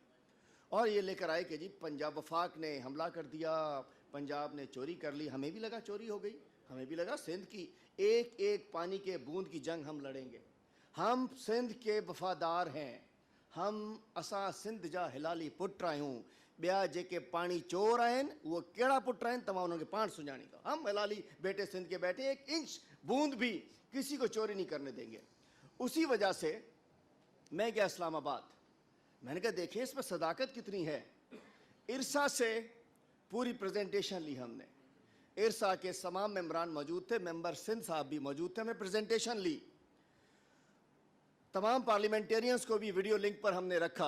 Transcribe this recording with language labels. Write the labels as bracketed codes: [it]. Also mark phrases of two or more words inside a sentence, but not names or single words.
[ur] اور یہ لے کر آئے کہ جی پنجاب وفاق نے حملہ کر دیا، پنجاب نے چوری کر لی. ہمیں بھی لگا چوری ہو گئی، ہمیں بھی لگا سندھ کی ایک ایک پانی کے بوند کی جنگ ہم لڑیں گے. ہم سندھ کے وفادار ہیں. ہم [sd] اساں سندھ جا ہلالی پٹ آहियूं. ॿिया जेके पाणी चोर आहिनि उहो कहिड़ा पुट आहिनि तव्हां उन्हनि खे पाण सुञाणींदो. [ur] ہم حلالی بیٹے سندھ کے بیٹھے ایک انچ بوند بھی کسی کو چوری نہیں کرنے دیں گے. اسی وجہ سے میں گیا اسلام آباد. میں نے کہا دیکھیں اس میں صداقت کتنی ہے. ارسا سے پوری پریزنٹیشن لی ہم نے. ارسا کے تمام ممبران موجود تھے، ممبر سندھ صاحب بھی موجود تھے. ہم نے پریزنٹیشن لی، تمام پارلیمنٹیرینز کو بھی ویڈیو لنک پر ہم نے رکھا.